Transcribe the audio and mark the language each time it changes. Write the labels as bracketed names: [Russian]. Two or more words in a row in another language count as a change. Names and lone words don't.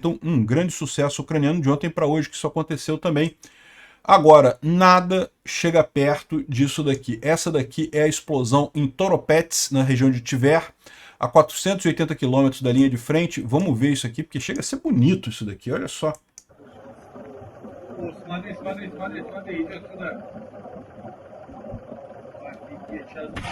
[Portuguese] Então, um grande sucesso ucraniano de ontem para hoje que isso aconteceu também. Agora, nada chega perto disso daqui. Essa daqui é a explosão em Toropets, na região de Tver, a 480 quilômetros da linha de frente. Vamos ver isso aqui, porque chega a ser bonito isso daqui, olha só. [Russian] Смотри, смотри, смотри, смотри, идет сюда. Офигеть, сейчас...